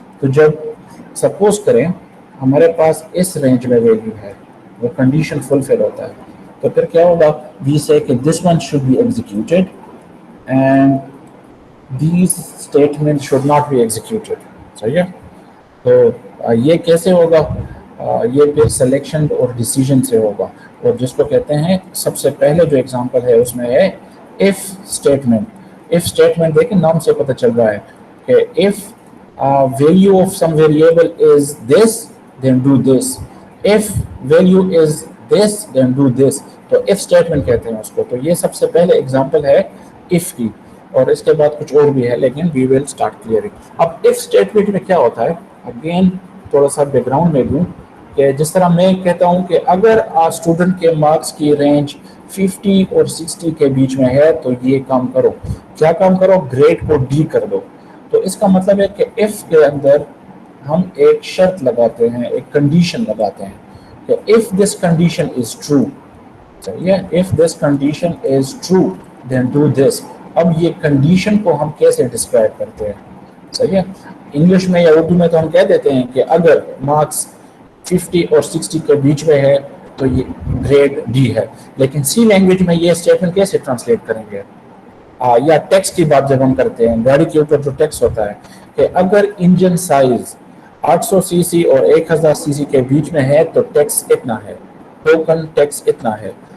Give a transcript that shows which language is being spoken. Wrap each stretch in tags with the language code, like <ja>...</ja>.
<ur>تو جب سپوز کریں ہمارے پاس اس رینج میں ویلیو ہے، وہ کنڈیشن فلفل ہوتا ہے، تو پھر کیا ہوگا؟</ur> <en>we say that this one should be executed</en> <ur>and these statement should not be executed. صحیح ہے؟ تو یہ کیسے ہوگا؟ یہ پھر سلیکشن اور ڈیسیجن سے ہوگا، اور جس کو کہتے ہیں سب سے پہلے جو ایگزامپل ہے اس میں ہے if اسٹیٹمنٹ.</ur> <en>if</en> <ur>اسٹیٹمنٹ دیکھیں نام سے پتہ چل رہا ہے کہ</ur> <en>if value of some variable is this then do this, if value is this then do this.</en> <ur>تو if اسٹیٹمنٹ کہتے ہیں اس کو. تو یہ سب سے پہلے ایگزامپل ہے if کی، اور اس کے بعد کچھ اور بھی ہے لیکن</ur> <en>we will start clearing.</en> <ur>اب if اسٹیٹمنٹ میں کیا ہوتا ہے، اگین تھوڑا سا بیک گراؤنڈ میں دوں کہ جس طرح میں کہتا ہوں کہ اگر اسٹوڈنٹ کے مارکس کی رینج 50 اور 60 کے بیچ میں ہے تو یہ کام کرو. کیا کام کرو؟ گریڈ کو ڈی کر دو. تو اس کا مطلب ہے کہ if کے اندر ہم ایک شرط لگاتے ہیں، ایک کنڈیشن لگاتے ہیں کہ</ur> <en>if this condition is true.</en> <ur>صحیح ہے؟</ur> <en>if this condition is true then do this.</en> <ur>اب یہ کنڈیشن کو ہم کیسے ڈسکرائب کرتے ہیں؟ صحیح ہے؟ انگلش میں یا اردو میں تو ہم کہہ دیتے ہیں کہ اگر مارکس 50 اور 60 کے بیچ میں ہے تو یہ گریڈ ڈی ہے. لیکن سی لینگویج میں یہ اسٹیٹمنٹ کیسے ٹرانسلیٹ کریں گے؟ یا ٹیکس کی بات جب ہم کرتے ہیں، گاڑی کے اوپر جو ٹیکس ہوتا ہے کہ اگر انجن سائز 800 سی سی اور 1000 سی سی کے بیچ میں ہے تو ٹیکس اتنا ہے، ٹوکن ٹیکس اتنا ہے.</ur>